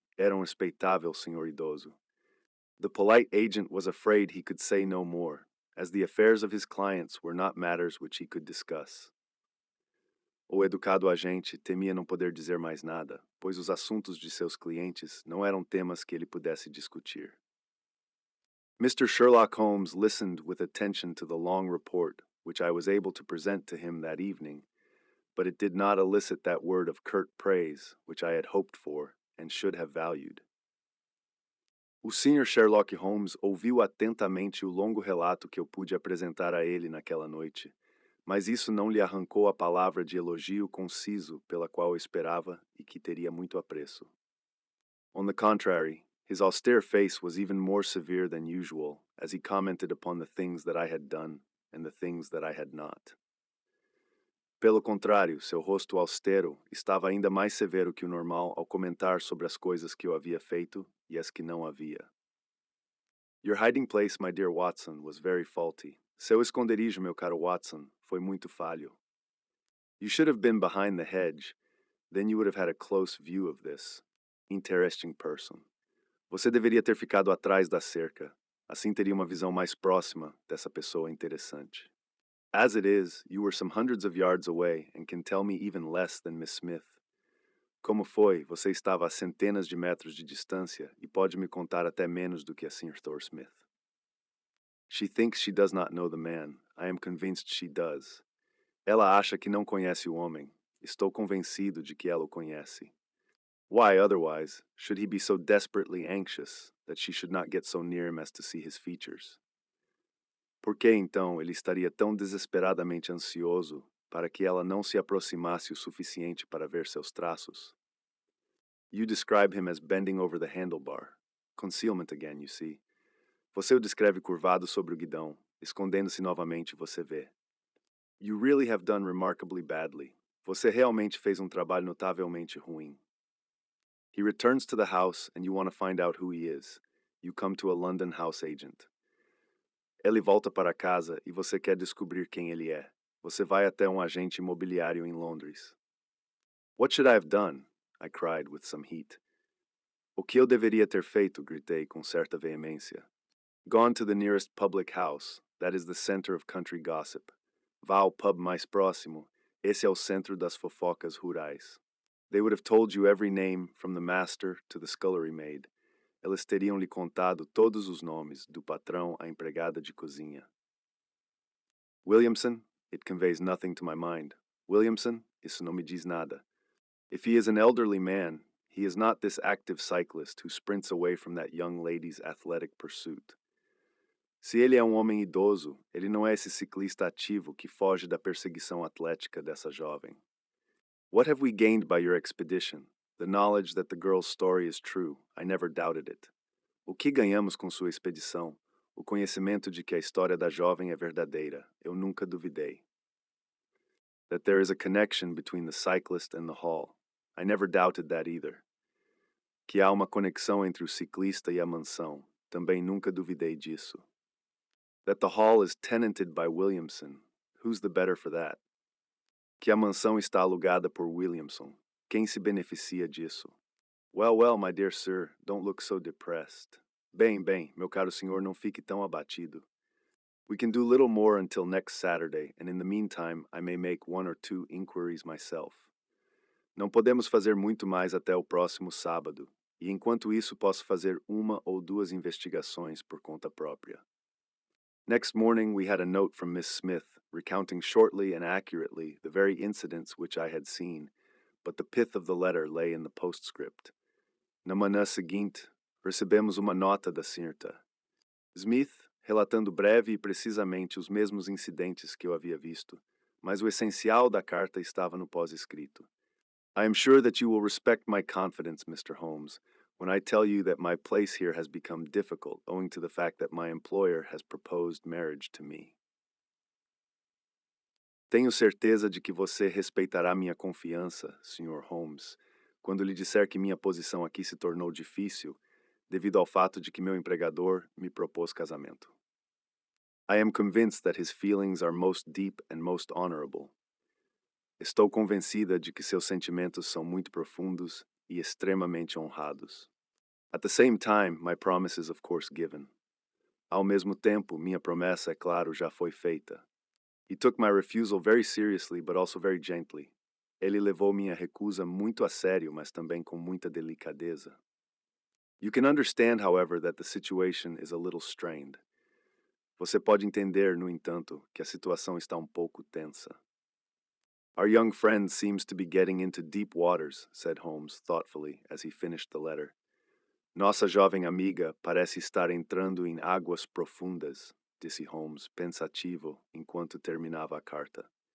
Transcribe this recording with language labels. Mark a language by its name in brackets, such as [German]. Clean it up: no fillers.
[Portuguese] Era respeitável senhor idoso. [English] The polite agent was afraid he could say no more, as the affairs of his clients were not matters which he could discuss. [Portuguese] O educado agente temia não poder dizer mais nada, pois os assuntos de seus clientes não eram temas que ele pudesse discutir. [English] Mr. Sherlock Holmes listened with attention to the long report which I was able to present to him that evening, but it did not elicit that word of curt praise which I had hoped for and should have valued. [Portuguese] O Sr. Sherlock Holmes ouviu atentamente o longo relato que eu pude apresentar a ele naquela noite, mas isso não lhe arrancou a palavra de elogio conciso pela qual eu esperava e que teria muito apreço. [English] On the contrary, his austere face was even more severe than usual as he commented upon the things that I had done and the things that I had not. [Portuguese] Pelo contrário, seu rosto austero estava ainda mais severo que o normal ao comentar sobre as coisas que eu havia feito e as que não havia. [English] Your hiding place, my dear Watson, was very faulty. [Portuguese] Seu esconderijo, meu caro Watson, foi muito falho. [English] You should have been behind the hedge, then you would have had a close view of this interesting person. [Portuguese] Você deveria ter ficado atrás da cerca, assim teria uma visão mais próxima dessa pessoa interessante. [English] As it is, you were some hundreds of yards away and can tell me even less than Miss Smith. [Portuguese] Como foi, você estava a centenas de metros de distância e pode me contar até menos do que a Sr. Smith. [English] She thinks she does not know the man. I am convinced she does. [Portuguese] Ela acha que não conhece o homem. Estou convencido de que ela o conhece. [English] Why, otherwise, should he be so desperately anxious that she should not get so near him as to see his features? [Portuguese] Por que, então, ele estaria tão desesperadamente ansioso para que ela não se aproximasse o suficiente para ver seus traços? [English] You describe him as bending over the handlebar. Concealment again, you see. [Portuguese] Você o descreve curvado sobre o guidão. Escondendo-se novamente, você vê. [English] You really have done remarkably badly. [Portuguese] Você realmente fez trabalho notavelmente ruim. [English] He returns to the house and you want to find out who he is. You come to a London house agent. [Portuguese] Ele volta para casa e você quer descobrir quem ele é. Você vai até agente imobiliário em Londres. [English] What should I have done? I cried with some heat. [Portuguese] O que eu deveria ter feito? Gritei com certa veemência. [English] Gone to the nearest public house, that is the center of country gossip. [Portuguese] Vá ao pub mais próximo, esse é o centro das fofocas rurais. [English] They would have told you every name, from the master to the scullery maid. [Portuguese] Elas teriam lhe contado todos os nomes, do patrão à empregada de cozinha. [English] Williamson? It conveys nothing to my mind. Williamson? [Portuguese] Isso não me diz nada. [English] If he is an elderly man, he is not this active cyclist who sprints away from that young lady's athletic pursuit. [Portuguese] Se ele é um homem idoso, ele não é esse ciclista ativo que foge da perseguição atlética dessa jovem. [English] What have we gained by your expedition? The knowledge that the girl's story is true. I never doubted it. [Portuguese] O que ganhamos com sua expedição? O conhecimento de que a história da jovem é verdadeira. Eu nunca duvidei. [English] That there is a connection between the cyclist and the hall. I never doubted that either. [Portuguese] Que há uma conexão entre o ciclista e a mansão. Também nunca duvidei disso. [English] That the hall is tenanted by Williamson. Who's the better for that? [Portuguese] Que a mansão está alugada por Williamson. Quem se beneficia disso? [English] Well, well, my dear sir, don't look so depressed. [Portuguese] Bem, bem, meu caro senhor, não fique tão abatido. [English] We can do little more until next Saturday, and in the meantime, I may make one or two inquiries myself. [Portuguese] Não podemos fazer muito mais até o próximo sábado, e enquanto isso posso fazer uma ou duas investigações por conta própria. [English] Next morning, we had a note from Miss Smith, recounting shortly and accurately the very incidents which I had seen, but the pith of the letter lay in the postscript. [Portuguese] Na manhã seguinte, recebemos uma nota da Srta. Smith, relatando breve e precisamente os mesmos incidentes que eu havia visto, mas o essencial da carta estava no pós-escrito. [English] I am sure that you will respect my confidence, Mr. Holmes, when I tell you that my place here has become difficult owing to the fact that my employer has proposed marriage to me. [Portuguese] Tenho certeza de que você respeitará minha confiança, Sr. Holmes, quando lhe disser que minha posição aqui se tornou difícil devido ao fato de que meu empregador me propôs casamento. [English] I am convinced that his feelings are most deep and most honorable. [Portuguese] Estou convencida de que seus sentimentos são muito profundos e extremamente honrados. [English] At the same time, my promise is of course given. [Portuguese] Ao mesmo tempo, minha promessa, é claro, já foi feita. [English] He took my refusal very seriously, but also very gently. [Portuguese] Ele levou minha recusa muito a sério, mas também com muita delicadeza. [English] You can understand, however, that the situation is a little strained. [Portuguese] Você pode entender, no entanto, que a situação está um pouco tensa. [English] Our young friend seems to be getting into deep waters, said Holmes thoughtfully as he finished the letter. [Portuguese] Nossa jovem amiga parece estar entrando em águas profundas, disse Holmes, pensativo, enquanto terminava a carta.